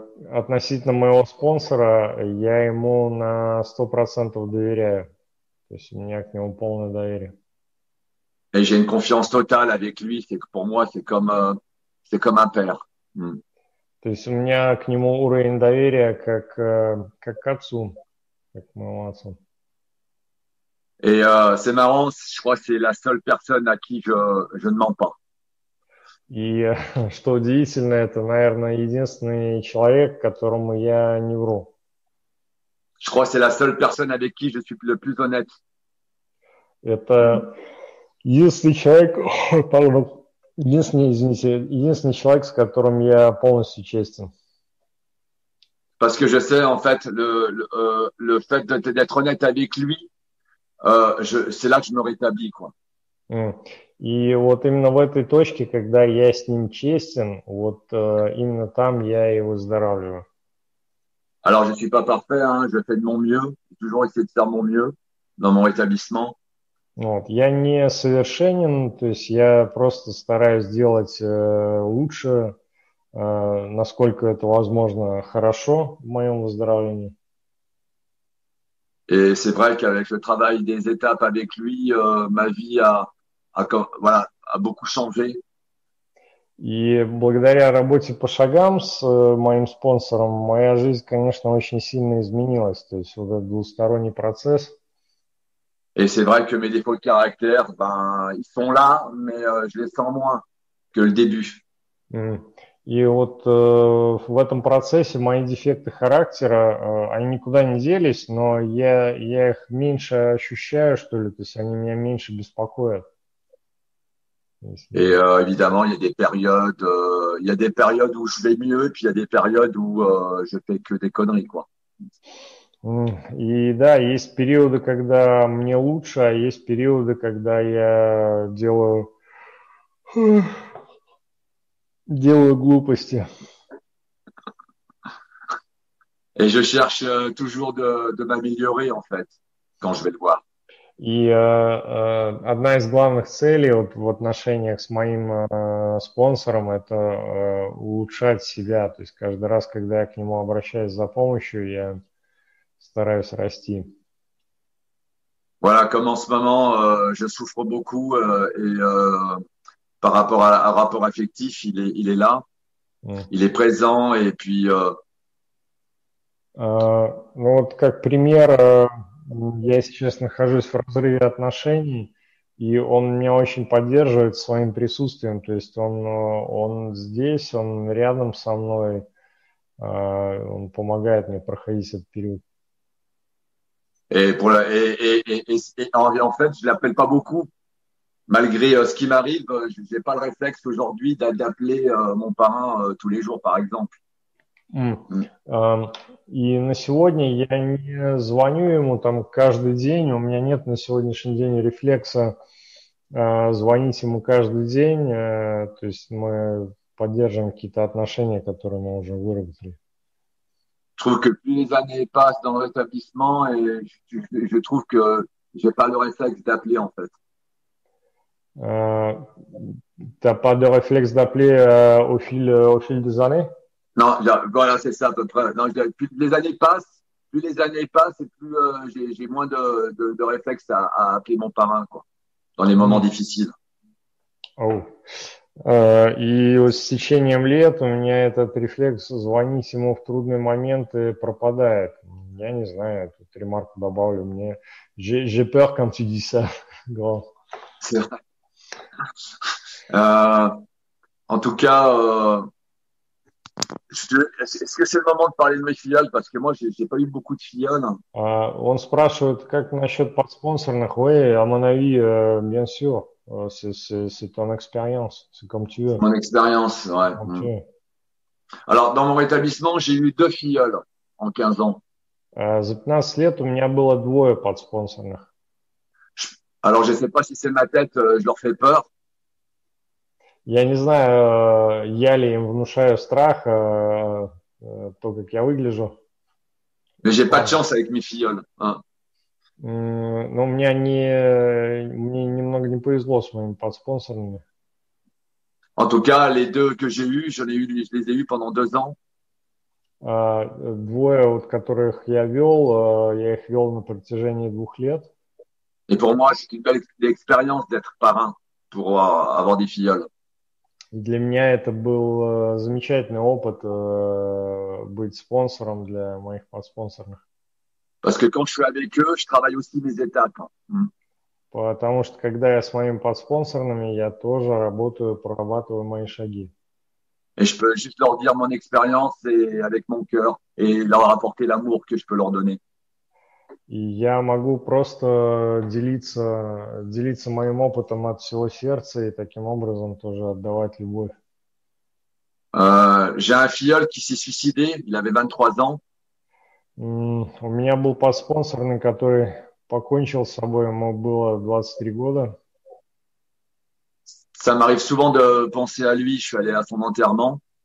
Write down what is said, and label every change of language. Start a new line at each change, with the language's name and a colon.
Russian: Относительно моего спонсора, я ему на 100% доверяю. То есть у меня к нему полное доверие.
French: Et j'ai une confiance totale avec lui. C'est que pour moi, c'est comme un père.
Russian: То есть у меня к нему уровень доверия как к отцу, как к моему отцу.
French: Et c'est marrant, je crois que c'est la seule personne à qui je ne mens pas.
Russian: И что удивительно, это, наверное, единственный человек, которому я не вру.
French: Je crois que c'est la seule personne avec qui je suis le plus honnête.
Russian: Это единственный человек, pardon, единственный человек, с которым я полностью честен.
French: Parce que je sais, en fait, le fait d'être honnête avec lui, c'est là que je me rétablis, quoi.
Russian: И вот именно в этой точке, когда я с ним честен, вот именно там я и выздоравливаю.
French: Alors, je suis pas parfait, hein, je fais de mon mieux. J'ai toujours essayé de faire mon mieux dans mon rétablissement.
Russian: Вот. Я не совершенен, то есть я просто стараюсь делать лучше, насколько это возможно, хорошо в моем выздоровлении.
French: Et c'est vrai qu'avec le travail des étapes avec lui, ma vie voilà, a beaucoup changé.
Russian: И благодаря работе по шагам с моим спонсором, моя жизнь, конечно, очень сильно изменилась. То есть вот этот двусторонний процесс.
French: Et c'est vrai que mes défauts de caractère, ben, ils sont là, mais je les sens moins que le début.
Russian: И вот в этом процессе мои дефекты характера, они никуда не делись, но я их меньше ощущаю, что ли, то есть они меня меньше беспокоят.
French: Et évidemment, il y a des périodes où je vais mieux, puis il y a des périodes où je fais que des conneries, quoi.
Russian: И да, есть периоды, когда мне лучше, а есть периоды, когда я делаю глупости.
French: Et je cherche toujours de m'améliorer, en fait, quand je vais le voir.
Russian: И одна из главных целей вот в отношениях с моим спонсором – это улучшать себя. То есть каждый раз, когда я к нему обращаюсь за помощью, я стараюсь расти.
French: Voilà, comme en ce moment, je souffre beaucoup et par rapport à un rapport affectif, il est là, il est présent et puis.
Russian: Ну вот как пример, я сейчас нахожусь в разрыве отношений, и он меня очень поддерживает своим присутствием. То есть он здесь, он рядом со мной, он помогает мне проходить этот период.
French: Et en fait, je l'appelle pas beaucoup. Malgré ce qui m'arrive, je n'ai pas le réflexe aujourd'hui d'appeler mon parrain tous les jours, par exemple.
Russian: И на сегодня я не звоню ему там каждый день, у меня нет на сегодняшний день рефлекса звонить ему каждый день, то есть мы поддерживаем какие-то отношения, которые мы уже выработали.
French: Je trouve que plus les années passent dans le rétablissement et je trouve que j'ai pas le réflexe d'appeler en fait. T'as pas de réflexe d'appeler au fil des années? Non, voilà, c'est ça à peu près. Non, plus les années passent et plus j'ai moins de réflexe à appeler mon parrain, quoi, dans les moments difficiles. Oh.
Russian: И с течением лет у меня этот рефлекс звонить ему в трудные моменты пропадает. Я не знаю, тут ремарку добавлю мне.
French: J'ai peur quand tu dis ça. C'est vrai. En tout cas, est-ce que c'est le moment de parler de mes filleuls? Parce que moi, j'ai pas eu beaucoup de filleuls.
Russian: Он спрашивает, как насчет подспонсорных?
French: Oui, à mon avis, bien sûr. C'est ton expérience, c'est comme tu veux. Mon expérience, ouais. Alors, dans mon établissement, j'ai eu 2 filleuls en 15 ans.
Russian: За 15 лет у меня было двое подспонсорных.
French: Alors, je sais pas si c'est ma tête, je leur fais peur,
Russian: Я не знаю, я ли им внушаю страх, то, как я выгляжу.
French: mais j'ai pas de
Russian: Ладно.
French: chance avec mes filleuls, hein.
Russian: Но мне немного не повезло с моими подспонсорами.
French: En tout cas, les deux que j'ai eus, je les ai eus pendant 2 ans.
Russian: Двое, вот, которых я их вел на протяжении 2 лет.
French: Et pour moi, c'est une belle expérience d'être parrain pour avoir des filleuls.
Russian: И для меня это был замечательный опыт быть спонсором для моих подспонсорных.
French: Parce que quand je suis avec eux, je travaille aussi mes étapes.
Russian: Потому что когда я с моими подспонсорными, я тоже работаю, прорабатываю мои шаги.
French: Et je peux juste leur dire mon expérience et avec mon cœur et leur apporter l'amour que je peux leur donner.
Russian: И я могу просто делиться моим опытом от всего сердца и таким образом тоже отдавать любовь.
French: J'ai un filleul qui s'est suicidé, il avait 23 ans.
Russian: У меня был подспонсорный, который покончил с собой, ему было 23 года.
French: Ça m'arrive souvent de penser à lui, je suis allé à son enterrement.